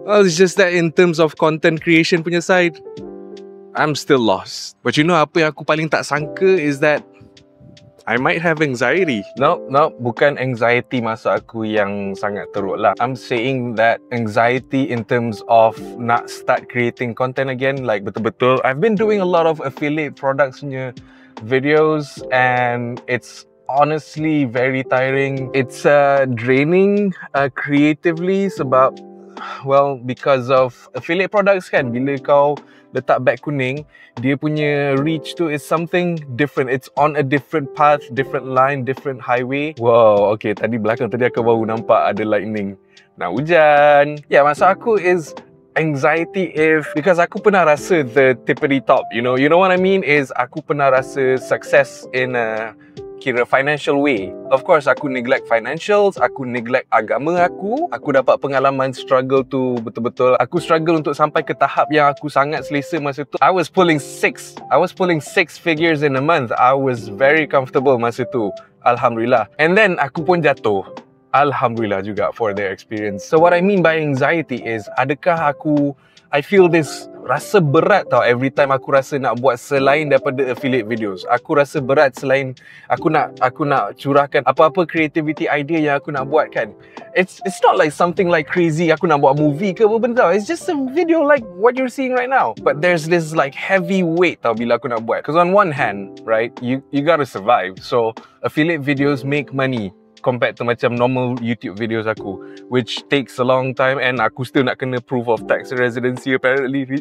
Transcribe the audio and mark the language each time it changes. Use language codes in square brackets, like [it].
[en] Well, it's just that in terms of content creation punya side, I'm still lost. But you know [ms] apa yang aku paling tak sangka [en] is that I might have anxiety. [ms] No, bukan anxiety masa aku yang sangat teruk lah. [en] I'm saying that anxiety in terms of nak start creating content again, like betul-betul. I've been doing a lot of affiliate products punya videos and it's honestly very tiring. It's draining creatively sebab, well, because of affiliate products kan, [ms] bila kau letak beg kuning, dia punya reach tu [en] is something different. It's on a different path, different line, different highway. [ms] Wow, okay, tadi belakang tadi aku baru nampak ada lightning. Nak hujan. [en] Yeah, [ms] maksud aku [en] is anxiety because [ms] aku pernah rasa [en] the tippity top, you know what I mean, is aku pernah rasa success in a kira financial way. Of course, [ms] aku neglect financials, aku neglect agama aku dapat pengalaman struggle tu betul-betul. Aku struggle untuk sampai ke tahap yang aku sangat selesa masa tu. [en] I was pulling six figures in a month. I was very comfortable [ms] masa tu. Alhamdulillah. [en] And then [ms] aku pun jatuh. Alhamdulillah juga [en] for their experience. So what I mean by anxiety is, adakah I feel this [ms] rasa berat tau [en] every time [ms] aku rasa nak buat selain daripada [en] affiliate videos. [ms] Aku rasa berat selain aku nak curahkan apa-apa [en] creativity idea [ms] yang aku nak buat kan. [en] It's not like something like crazy [ms] aku nak buat movie ke apa benda tau. [en] It's just a video like what you're seeing right now. But there's this like heavy weight [ms] tau bila aku nak buat. [en] Because on one hand, right, you gotta survive. So affiliate videos make money compared to macam normal YouTube videos aku, which takes a long time and [ms] aku still nak kena [en] proof of tax residency apparently.